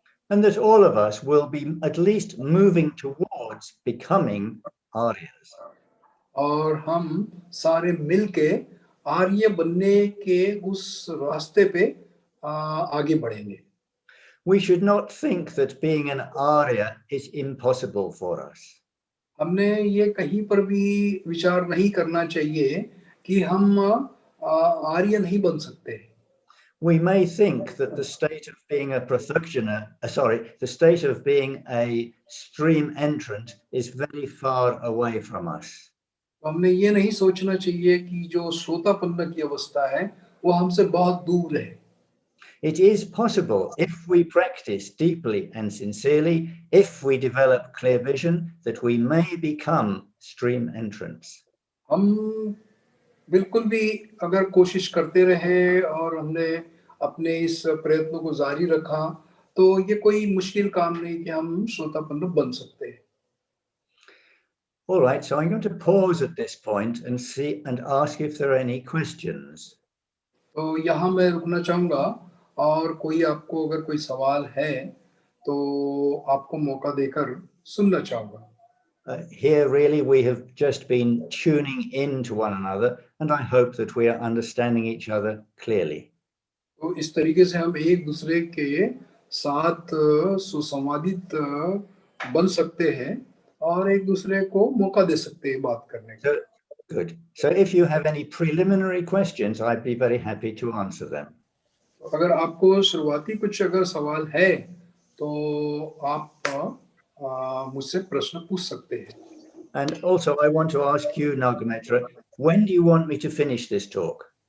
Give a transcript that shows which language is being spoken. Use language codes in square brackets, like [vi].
[en] And that all of us will be at least moving towards becoming Aryas. [hi] और हम सारे मिलके आर्य बनने के उस रास्ते पे आगे बढ़ेंगे. [en] We should not think that being an Arya is impossible for us. [hi] हमने ये कहीं पर भी विचार नहीं करना चाहिए कि हम आर्य नहीं बन सकते. [en] We may think that the state of being a Prathujjana, the state of being a stream entrant is very far away from us. [hi] हमने ये नहीं सोचना चाहिए कि जो श्रोतापन्न की अवस्था है वो हमसे बहुत दूर है. [en] It is possible if we practice deeply and sincerely, if we develop clear vision, that we may become stream entrants. [hi] हम बिल्कुल भी अगर कोशिश करते रहे और हमने अपने इस प्रयत्नों को जारी रखा तो ये कोई मुश्किल काम नहीं कि हम श्रोतापन्न बन सकते हैं. [en] All right, so I'm going to pause at this point and see and ask if there are any questions. [hi] तो यहाँ मैं रुकना चाहूँगा और कोई आपको अगर कोई सवाल है तो आपको मौका देकर सुनना चाहूँगा. [en] Here really we have just been tuning in to one another and I hope that we are understanding each other clearly. [hi] तो इस तरीके से हम एक दूसरे के साथ सुसंवादित बन सकते हैं और एक दूसरे को मौका दे सकते हैं बात करने का. [en] Good. So if you have any preliminary questions, I'd be very happy to answer them. [hi] अगर आपको शुरुआती कुछ अगर सवाल है तो आप मुझसे प्रश्न पूछ सकते हैं. [en] And also I want to ask you, Nagamitra, when do you want me to finish this talk?